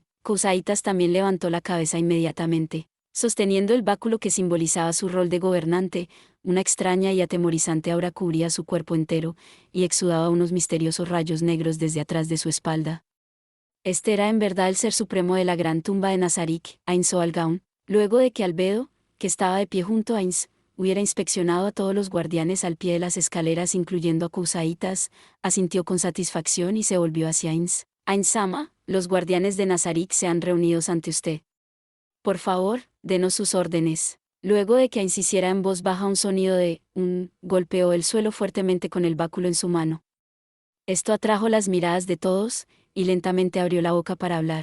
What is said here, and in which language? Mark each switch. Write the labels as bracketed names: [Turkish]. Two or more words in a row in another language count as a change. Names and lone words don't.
[Spanish] Kusaitas también levantó la cabeza inmediatamente. Sosteniendo el báculo que simbolizaba su rol de gobernante, una extraña y atemorizante aura cubría su cuerpo entero, y exudaba unos misteriosos rayos negros desde atrás de su espalda. Este era en verdad el ser supremo de la gran tumba de Nazarik, Ainzo Algaun, luego de que Albedo, que estaba de pie junto a Ainz, hubiera inspeccionado a todos los guardianes al pie de las escaleras incluyendo a Kusaitas, asintió con satisfacción y se volvió hacia Ainz. Ainz-sama, los guardianes de Nazarik se han reunido ante usted. Por favor, denos sus órdenes. Luego de que Ainz hiciera en voz baja un sonido de golpeó el suelo fuertemente con el báculo en su mano. Esto atrajo las miradas de todos, y lentamente abrió la boca para hablar.